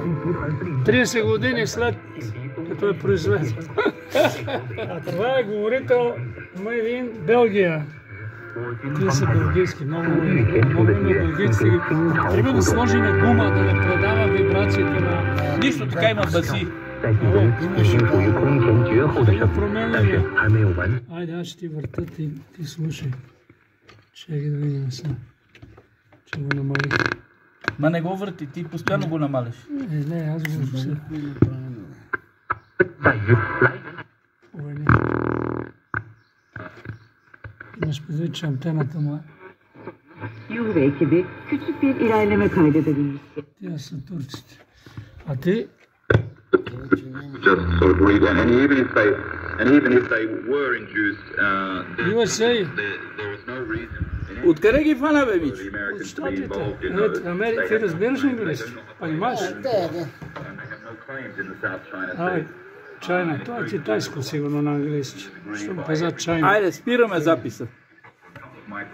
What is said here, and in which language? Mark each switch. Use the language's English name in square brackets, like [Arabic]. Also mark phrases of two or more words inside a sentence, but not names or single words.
[Bulgarian] 30 години след като е произведен. А това е говорител [English] Made in [Bulgarian] Белгия. Тия са белгийски, много има белгийци. Трябва да сложи на гума, да не предава вибрациите на... Нищо, така има баси. [Chinese] 在地中继续处于空前绝后的盛世，但是还没有完。 [Bulgarian] Айде, аз ще ти върта, ти слушай. Чекай да видим сега. Че го намалих. Ма не го върти, ти постоянно го намаляш. Не, аз го сега. 在于来人 Погледни. Имаш предвид, че антената му е. [Turkish] Yuh ve ekibi küçük bir ilerleme kaydedebilmişti. [Bulgarian] Тия са турците. А ти? [English] just sort of read and even if they were induced, USA. there is no reason [Bulgarian] Откъде ги фана, бе, [English] for [Bulgarian] Мич? [English] the [Bulgarian] От [English] Americans to be [Bulgarian] щатите. [English] involved in those. [Bulgarian] Америка, ти разбираш английски? Понимаш? [English] And they have no claims in the South China Sea. [Bulgarian] Чайна. Това е китайско сигурно на английски. Щом каза чайна. Айде, спираме записа.